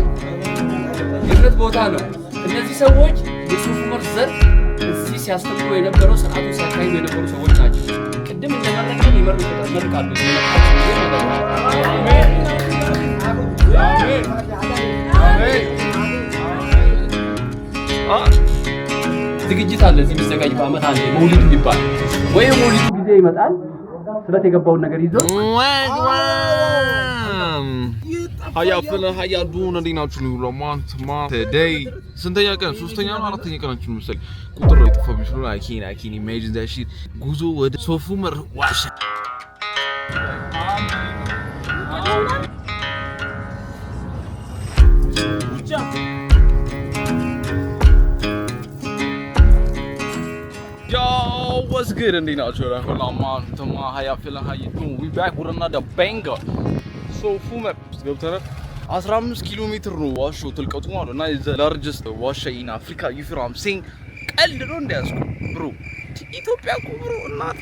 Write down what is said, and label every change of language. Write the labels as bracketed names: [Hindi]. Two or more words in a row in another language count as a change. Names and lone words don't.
[Amharic] የእምነት ቦታ ነው። እነዚህ ሰዎች የሱፍ ዑመር ዘር እዚህ ሲያስተምሩ የነበረው ስርዓቱ ሲያካሂዱ የነበሩ ሰዎች ናቸው። ቅድም እንደመረቀን ይመርቃሉ። ዝግጅት አለ እዚህ የሚዘጋጅ በአመት አንዴ መውሊድ ይባላል። ወይ መውሊዱ ጊዜ ይመጣል ስለት የገባውን ነገር ይዞ [English] How y'all feeling? How y'all doing? [Amharic] እንዴናችሁ ነው ለማን today ስንተኛ ቀን ሶስተኛ ነው አራተኛ ቀናችን መሰለኝ ቁጥር ነው ተፈብሽ ነው [English] I can't imagine that shit [Amharic] ጉዞ ወደ ሱፍ ዑመር ዋሻ [English] Yo, what's good? [Amharic] እንዴናችሁ ለማን [English] how y'all feeling? How you doing? We back with another banger. [Amharic] ሱፍ ዑመር ገብተናል 15 ኪሎ ሜትር ነው ዋሻው ጥልቀቱ ማለት እና [English] the largest [Amharic] ዋሻ [English] in Africa you feel I'm saying [Amharic] ቀልድ ነው እንደያዝኩ ብሮ ኢትዮጵያ እኮ ብሮ እናቴ